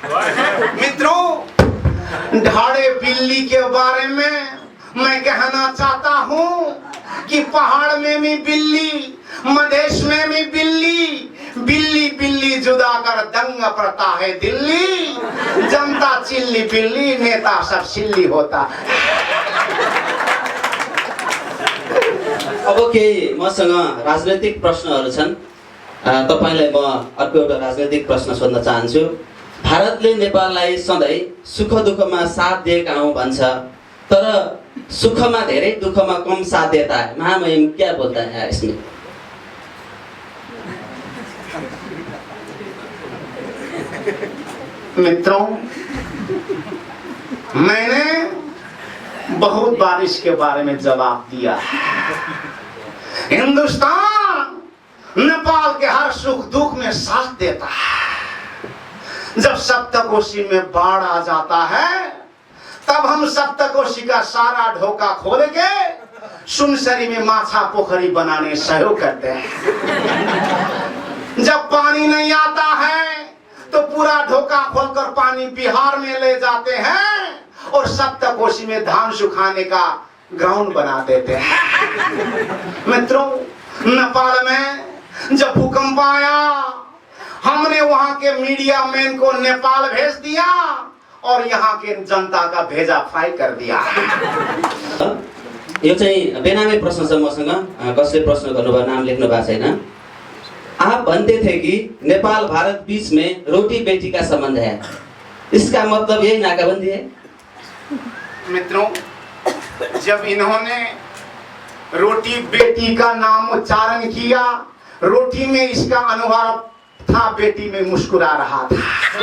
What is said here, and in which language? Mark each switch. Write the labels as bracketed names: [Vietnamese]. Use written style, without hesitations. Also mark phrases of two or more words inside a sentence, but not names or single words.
[Hindi] मित्रों, ढाड़े बिल्ली के बारे में मैं कहना चाहता हूँ कि पहाड़ में भी बिल्ली, मधेश में भी बिल्ली, बिल्ली बिल्ली जुदा कर दंग पड़ता है दिल्ली, जनता चिल्ली बिल्ली, नेता सब सिल्ली होता। [Nepali] अब केही मसँग राजनैतिक प्रश्नहरू छन्। तपाईलाई म अर्को एउटा राजनैतिक प्रश्न सोध्न चाहन्छु। भारतले नेपाललाई सधैँ सुख दुःखमा साथ दिएका हौँ भन्छ, तर सुखमा धेरै दुःखमा कम [Hindi] साथ देता है। महामहिम क्या बोलता है इसमें? मित्रों, मैंने बहुत बारिश के बारे में जवाब दिया। हिंदुस्तान नेपाल के हर सुख दुख में साथ देता है। जब सप्तकोशी में बाढ़ आ जाता है तब हम सप्तकोशी का सारा ढोका खोल के सुनसरी में माछा पोखरी बनाने सहयोग करते हैं। जब पानी नहीं आता है तो पूरा ढोका खोलकर पानी बिहार में ले जाते हैं और सप्तकोशी में धान सुखाने का ग्राउंड बना देते हैं। मित्रों, नेपाल में जब भूकंप आया हमने वहां के [English] media man [Hindi] को नेपाल भेज दिया और यहाँ के जनता का भेजा फ्राई कर दिया। [Nepali] यो चाहिँ बेनामी प्रश्न छ। मसँग कसले प्रश्न गर्नुभयो, नाम लेख्नु भएको छैन। [Hindi] आप बनते थे कि नेपाल भारत बीच में रोटी बेटी का संबंध है, इसका मतलब यही नाकाबंदी है? मित्रों, जब इन्होंने रोटी बेटी का नाम उच्चारण किया, रोटी में इसका अनुवाद था, बेटी में मुस्कुरा रहा था।